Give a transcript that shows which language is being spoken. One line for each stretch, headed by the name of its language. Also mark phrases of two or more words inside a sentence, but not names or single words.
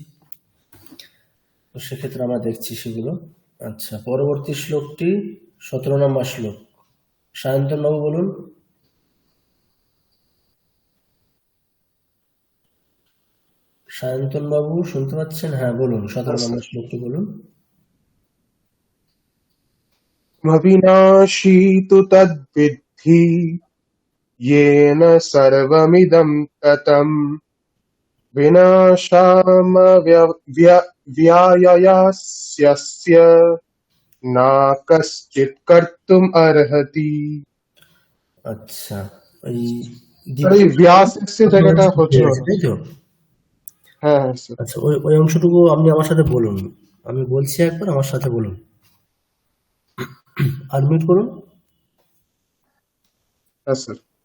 Bangla: তো সেক্ষেত্রে আমরা দেখছি সেগুলো। আচ্ছা, পরবর্তী শ্লোকটি 17 নম্বর শ্লোক। সায়ন্তন বাবু বলুন। সায়ন্তন বাবু শুনতে পাচ্ছেন? হ্যাঁ বলুন, 17 নম্বর শ্লোকটি বলুন।
Sanskrit: अविनाशी तु तद्विद्धि येन सर्वमिदं ततं विनाशामव्ययास्यस्य न कश्चित् कर्तुम् अर्हति।
Bangla: আচ্ছা, এই আর এই ব্যাসের জায়গাটা হচ্ছিল না। তাই তো? হ্যাঁ হ্যাঁ স্যার। আচ্ছা, ওই অংশটুকু আপনি আমার সাথে বলুন। আমি বলছি একবার, আমার সাথে বলুন। আনমিউট করুন। হ্যাঁ স্যার।